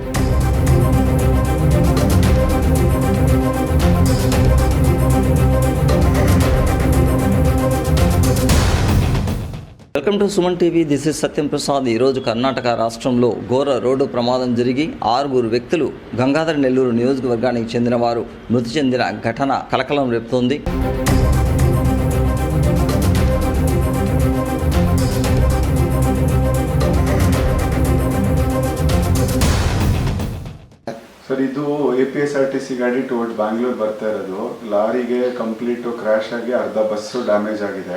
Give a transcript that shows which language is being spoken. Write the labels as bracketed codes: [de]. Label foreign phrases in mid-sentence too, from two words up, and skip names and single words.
[en] Welcome to Suman TV. This is Satyam Prasad. [te] ఈరోజు కర్ణాటక రాష్ట్రంలో ఘోర రోడ్డు ప్రమాదం జరిగి 6 వ్యక్తులు గంగాధర నెల్లూరు నియోజకవర్గానికి చెందిన వారు మృతి చెందిన ఘటన కలకలం రేపుతోంది. [kn] ಸರ್, ಇದು APSRTC ಗಾಡಿ ಟುವರ್ಡ್ಸ್ ಬ್ಯಾಂಗ್ಳೂರ್ ಬರ್ತಾ ಇರೋದು. ಲಾರಿಗೆ [en] complete crash [kn] ಆಗಿ ಅರ್ಧ ಬಸ್ಸು ಡ್ಯಾಮೇಜ್ ಆಗಿದೆ.